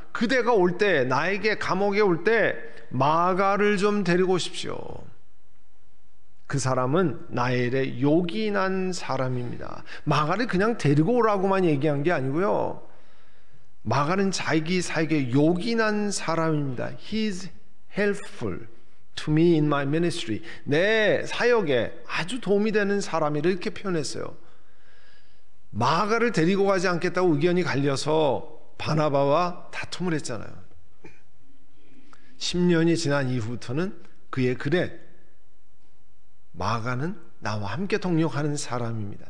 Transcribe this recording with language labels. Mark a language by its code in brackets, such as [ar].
[ko] 그대가 올 때 나에게 감옥에 올 때 마가를 좀 데리고 오십시오. 그 사람은 나의 일에 요긴한 사람입니다. 마가를 그냥 데리고 오라고만 얘기한 게 아니고요. 마가는 자기 사역에 요긴한 사람입니다. [en] He's helpful to me in my ministry. [ko] 내 사역에 아주 도움이 되는 사람이라 이렇게 표현했어요. 마가를 데리고 가지 않겠다고 의견이 갈려서 바나바와 다툼을 했잖아요. 10년이 지난 이후부터는 그의 글에 마가는 나와 함께 동역하는 사람입니다.